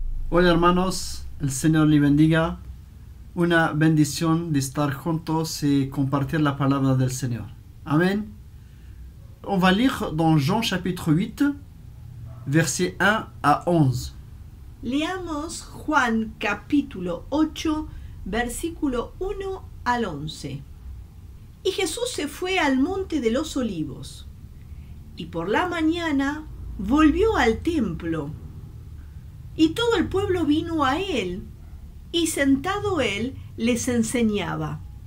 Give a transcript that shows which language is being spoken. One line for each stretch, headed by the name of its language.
Spanish: Hola hermanos, el Señor les bendiga. Una bendición de estar juntos y compartir la palabra del Señor. Amen.
French: On va lire dans Jean chapitre 8, versets 1 à 11.
Spanish: Leamos Juan capítulo 8, versículo 1 al 11. Y Jesús se fue al monte de los olivos, y por la mañana volvió al templo. Y todo el pueblo vino a él, y sentado él les enseñaba.